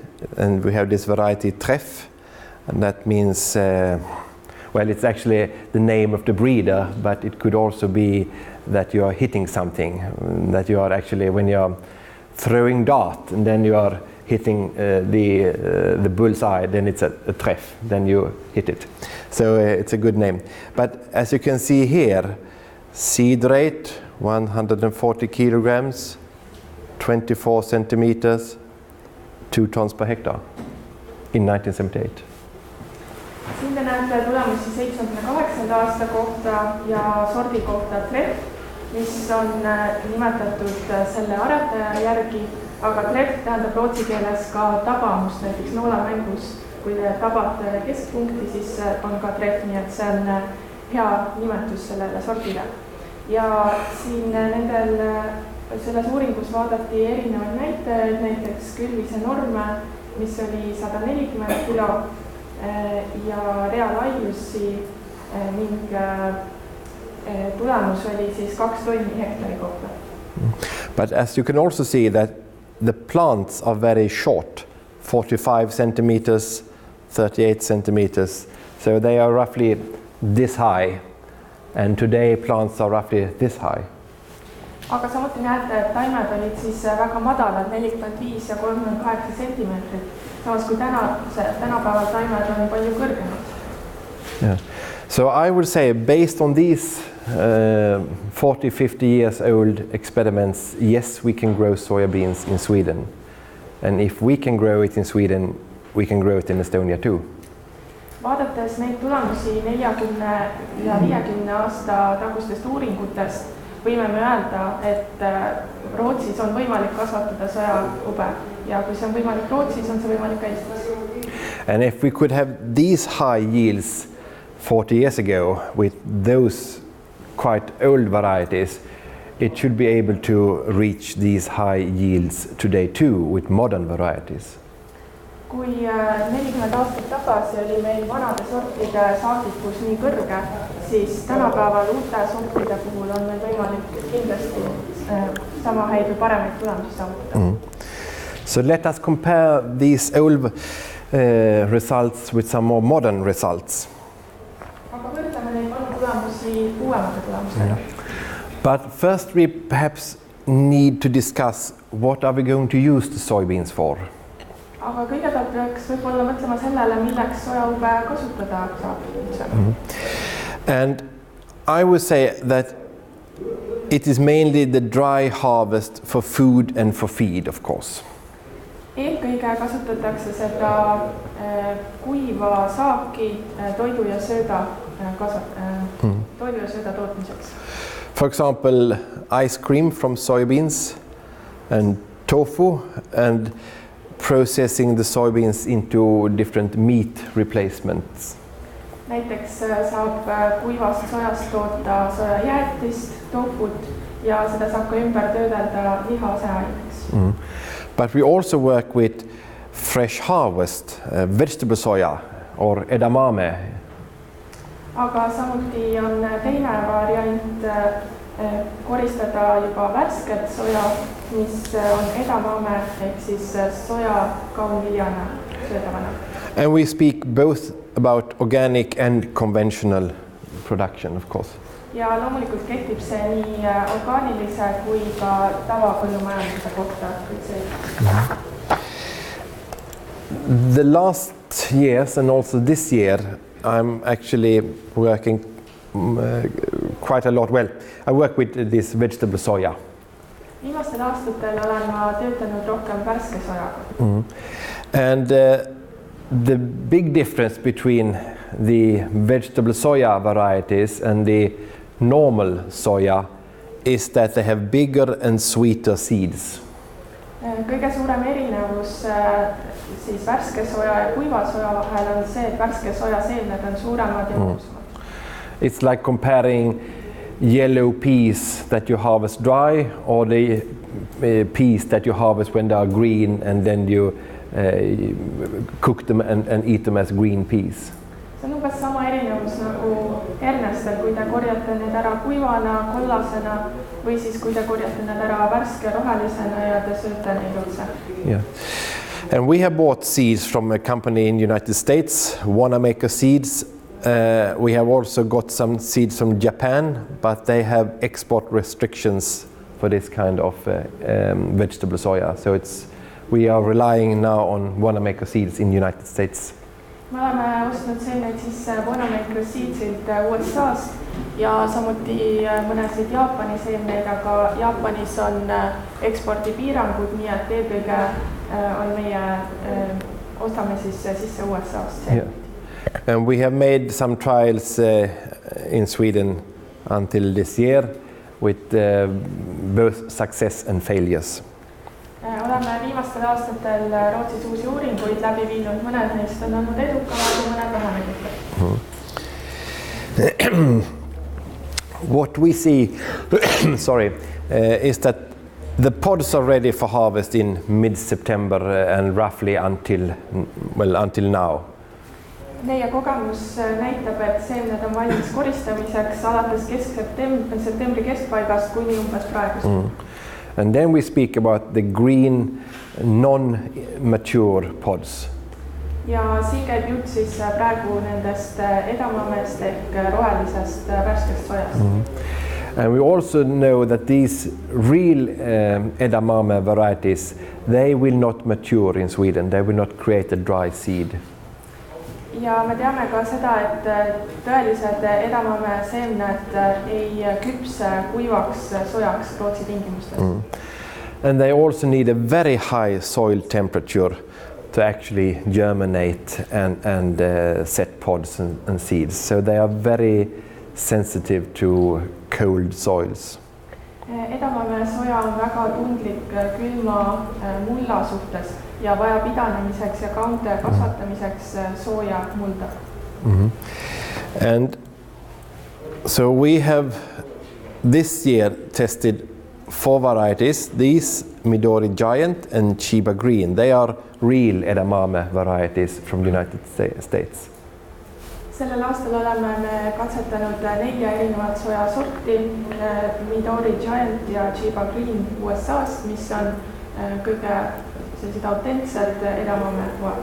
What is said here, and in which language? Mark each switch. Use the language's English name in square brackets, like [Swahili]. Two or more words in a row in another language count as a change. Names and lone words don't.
[English] and we have this variety treff, and that means well, it's actually the name of the breeder, but it could also be that you are hitting something, that you are actually, when you are throwing dart and then you are hitting the bullseye, then it's a treff, then you hit it. So it's a good name. But as you can see here, seed rate 140 kilograms, 24 centimeters, 2 tons per hectare in 1978. [Estonian] Siin te näete tulemusi 78. aasta kohta ja sordi kohta treff, mis on nimetatud selle aretaja järgi, aga treff tähendab rootsi keeles ka tabamust, näiteks noolemängus. Kui te tabate keskpunkti, siis on ka treff, nii et see on hea nimetus sellele sortile. Ja siin selles uuringus vaadati erinevaid näitajaid, näiteks külvise norme, mis oli 140 kilo ja reaalaiusi ning tulemus oli siis 2 tonni hektari kohta. [English] But as you can also see that the plants are very short, 45 centimeters, 38 centimeters, so they are roughly this high, and today plants are roughly this high. [Estonian] Aga samuti näete, et taimed olid siis väga madalad, 45 ja 38 sentimeetrit, samas kui tänapäeval taimed on palju kõrgemad. [English] Yeah. So I would say, based on these 40-50 years old experiments, yes, we can grow soya beans in Sweden. And if we can grow it in Sweden, we can grow it in Estonia too. [Estonian] Vaadates neid tulemusi 40 ja 50 aasta tagustest uuringutest, võime me öelda, et Rootsis on võimalik kasvatada sojaube ja kui see on võimalik Rootsis, on see võimalik ka Eestis. [English] And if we could have these high yields 40 years ago with those quite old varieties, it should be able to reach these high yields today too with modern varieties. [Estonian] Kui 40 aastat tagasi oli meil vanade sortide saagikus nii kõrge, siis tänapäeval uute sortide puhul on meil võimalik kindlasti sama häid või paremaid tulemusi saavutada. [English] So let us compare these old results with some more modern results. [Estonian] Aga võrdleme neid vanu tulemusi uuemate tulemustega. [English] But first we perhaps need to discuss what are we going to use the soybeans for. [Estonian] Aga kõigepealt peaks võib-olla mõtlema sellele, milleks sojaube kasutada saab. [English] And I would say that it is mainly the dry harvest for food and for feed, of course. [Estonian] Eelkõige kasutatakse seda kuiva saaki toidu ja sööda tootmiseks. [English] For example, ice cream from soybeans and tofu, and processing the soybeans into different meat replacements. [Estonian] Näiteks saab kuivast sojast toota sojajäätist, tofut ja seda saab ka ümber töödelda lihaseaineks. [English] But we also work with fresh harvest, vegetable soya or edamame. [Estonian] Aga samuti on teine variant koristada juba värsket soja, mis on edamame ehk siis soja kaunviljana söödavana. [English] And we speak both about organic and conventional production, of course. [Estonian] Ja loomulikult kehtib see nii orgaanilise kui ka tavapõllumajanduse kohta. [English] The last years and also this year I'm actually working quite a lot. Well, I work with this vegetable soya. [Estonian] Viimastel aastatel olen ma töötanud rohkem värske sojaga. [English] And the big difference between the vegetable soya varieties and the normal soya is that they have bigger and sweeter seeds. [Estonian] Kõige suurem erinevus siis värske soja ja kuiva soja vahel on see, et värske soja seemned on suuremad ja magusamad. [English] It's like comparing yellow peas that you harvest dry or the peas that you harvest when they are green and then you cook them and eat them as green peas. [Estonian] See on umbes sama erinevus nagu hernestel, kui te korjate need ära kuivana, kollasena või siis kui te korjate need ära värske rohelisena ja te sööte neid otse. [English] Yeah. And we have bought seeds from a company in the United States, Wanamaker Seeds. We have also got some seeds from Japan, but they have export restrictions for this kind of vegetable soya. So we are relying now on Wanamaker Seeds in the United States. [Estonian] Me oleme ostnud seemneid siis Wanamaker Seedsilt USA-st ja samuti mõnesid Jaapani seemneid, aga Jaapanis on ekspordipiirangud, nii et eelkõige on meie ostame siis sisse USA-st seemneid. [English] And we have made some trials in Sweden until this year with both success and failures. [Estonian] Oleme viimastel aastatel Rootsis uusi uuringuid läbi viinud, mõned neist on olnud edukamad ja mõned vähem edukad. [English] What we see is that the pods are ready for harvest in mid-September and roughly until now. [Estonian] Meie kogemus näitab, et seemned on valmis koristamiseks alates septembri keskpaigast kuni umbes praeguseni. [English] And then we speak about the green, non-mature pods. [Estonian] Ja siin käib jutt siis praegu nendest edamamest ehk rohelisest värskest sojast. [English] And we also know that these real edamame varieties, they will not mature in Sweden. They will not create a dry seed. [Estonian] Ja me teame ka seda, et tõelised edamame seemned ei küpse kuivaks sojaks Rootsi tingimustes. [English] And they also need a very high soil temperature to actually germinate and set pods and seeds. So they are very sensitive to cold soils. [Estonian] Edamame soja on väga tundlik külma mulla suhtes ja vajab idanemiseks ja kaunte kasvatamiseks sooja mulda. [English] And so we have this year tested 4 varieties. These Midori Giant and Chiba Green, they are real edamame varieties from the United States. [Estonian] Sellel aastal oleme me katsetanud 4 erinevat soja sorti, Midori Giant ja Chiba Green USA-st, mis on kõige sellised autentsed edamame poad.